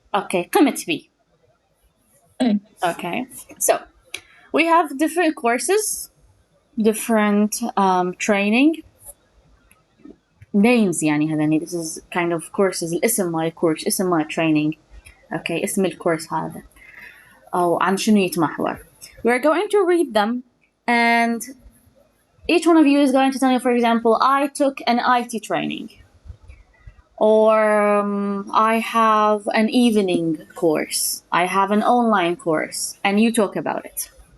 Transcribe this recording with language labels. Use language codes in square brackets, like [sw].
[en] Okay, [ar] قمت بي. إيه. [en] Okay, so we have different courses, different training names [ar] يعني هذا [en] this is kind of courses [ar] الاسم مال course اسم مال training. [en] Okay, [ar] اسم الكورس هذا أو عن شنو يتمحور. [en] We're going to read them and each one of you is going to tell me, for example, I took an IT training or I have an evening course, I have an online course, and you talk about it.